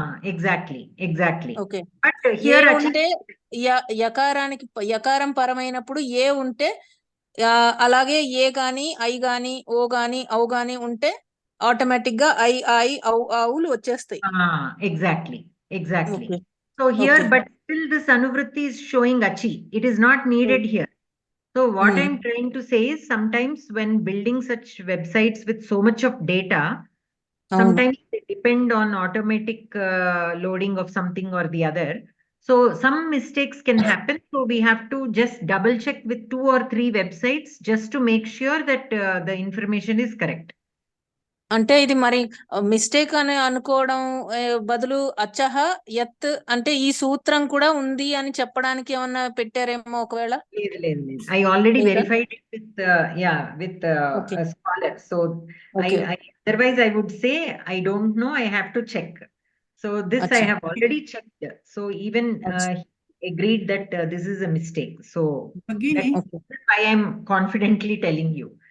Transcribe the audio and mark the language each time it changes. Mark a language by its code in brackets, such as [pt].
[en] Exactly. [te] Okay, ఏ ఉంటే యకారానికి యకారం పరమైనప్పుడు ఏ ఉంటే అలాగే ఏ గాని ఐ గాని ఓ గాని ఔ గాని ఉంటే ఆటోమేటిక్ గా ఐ ఆవులు వచ్చేస్తాయి. [en] Exactly. So here, but still this anuvritti is showing achi. It is not needed here. So what I'm trying to say is, sometimes when building such websites with so much of data, sometimes they depend on automatic loading of something or the other. So some mistakes can happen. So we have to just double check with 2 or 3 websites just to make sure that the information is correct. [te] అంటే ఇది మరి mistake అని అనుకోవడం బదులు అచ్చహ యత్ అంటే ఈ సూత్రం కూడా ఉంది అని చెప్పడానికి ఏమన్నా పెట్టారేమో ఒకవేళ. లేదు. [en] I already verified it with a scholar. So otherwise I would say I don't know, I have to check. So this I have already checked. So even he agreed that this is a mistake. So that's why I'm confidently telling you.